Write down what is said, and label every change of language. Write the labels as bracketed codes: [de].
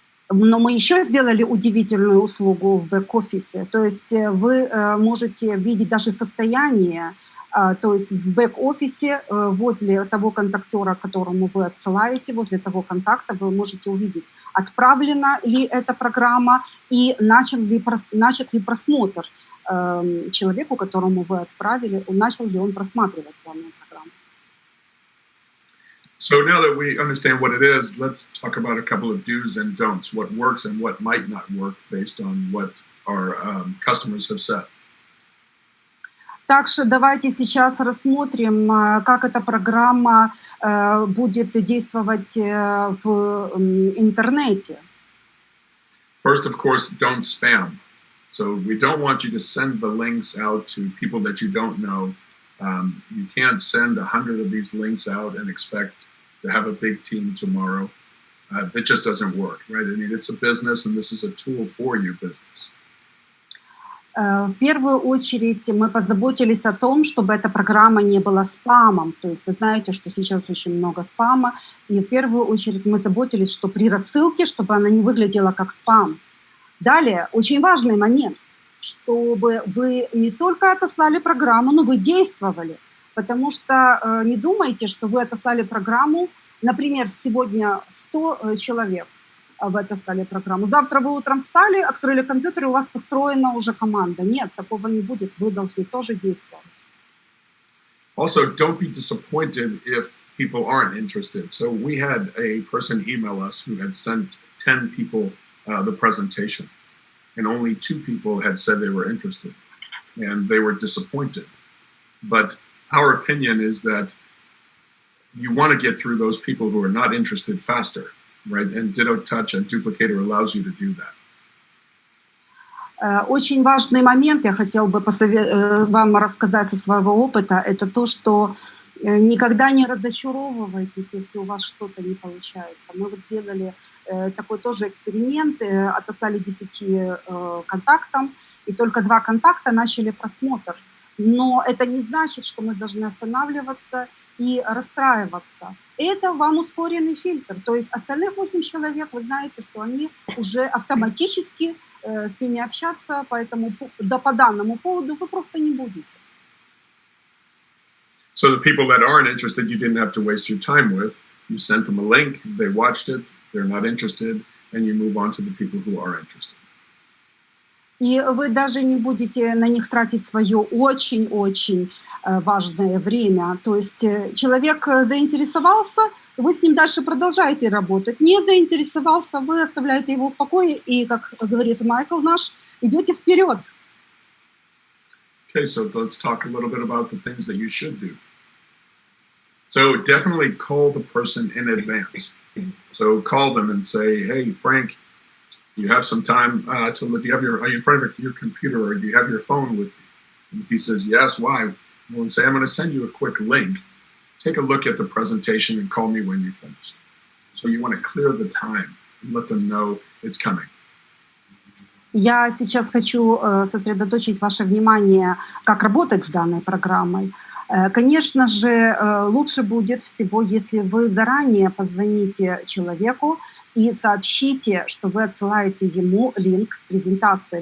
[ru] Но мы еще сделали удивительную услугу в бэк-офисе. То есть вы можете видеть даже состояние, то есть в бэк-офисе возле того контактера, которому вы отсылаете, возле того контакта вы можете увидеть, отправлена ли эта программа и начат ли просмотр человеку, которому вы отправили, начал ли он просматривать данную программу. [en] So now that we understand what it is, let's talk about a couple of do's and don'ts, what works and what might not work based on what our customers have said. [ru] Так что давайте сейчас рассмотрим, как эта программа будет действовать в интернете. [en] First, of course, don't spam. So we don't want you to send the links out to people that you don't know. You can't send 100 of these links out and expect to have a big team tomorrow. That just doesn't work, right? I mean, it's a business, and this is a tool for your business. [ru] В первую очередь мы позаботились о том, чтобы эта программа не была спамом. То есть вы знаете, что сейчас очень много спама. И в первую очередь мы заботились, что при рассылке, чтобы она не выглядела как спам. Далее, очень важный момент, чтобы вы не только отослали программу, но вы действовали. Потому что не думайте, что вы отослали программу, например, сегодня 100 человек вы отослали программу. Завтра вы утром встали, открыли компьютер, и у вас построена уже команда. Нет, такого не будет. Вы должны тоже действовать. [en] Also, don't be disappointed if people aren't interested. So we had a person email us who had sent 10 people the presentation, and only 2 people had said they were interested, and they were disappointed. But our opinion is that you want to get through those people who are not interested faster, right? And Ditto Touch and Duplicator allows you to do that. [ru] Очень важный момент, я хотела бы вам рассказать из своего опыта, это то, что никогда не разочаровывайтесь, если у вас что-то не получается. Мы вот сделали такой тоже эксперимент, отослали 10 контактам, и только 2 контакта начали просмотр. Но это не значит, что мы должны останавливаться и расстраиваться. Это вам ускоренный фильтр. То есть остальных 8 человек, вы знаете, что они уже автоматически с ними общаться, поэтому по данному поводу вы просто не будете. [en] So the people that aren't interested, you didn't have to waste your time with. You sent them a link, they watched it, they're not interested, and you move on to the people who are interested. [ru] И вы даже не будете на них тратить свое очень-очень важное время. То есть человек заинтересовался, вы с ним дальше продолжаете работать. Не заинтересовался, вы оставляете его в покое и, как говорит Майкл наш, идете вперед. [en] Okay, so let's talk a little bit about the things that you should do. So definitely call the person in advance. So call them and say, hey, Frank, you have some time to look. Are you in front of your computer or do you have your phone with you? And if he says yes, why? We'll say, I'm going to send you a quick link. Take a look at the presentation and call me when you finish. So you want to clear the time and let them know it's coming. [ru] Я сейчас хочу сосредоточить ваше внимание, как работать с данной программой. Конечно же, лучше будет всего, если вы заранее позвоните человеку и сообщите, что вы отсылаете ему линк с презентацией.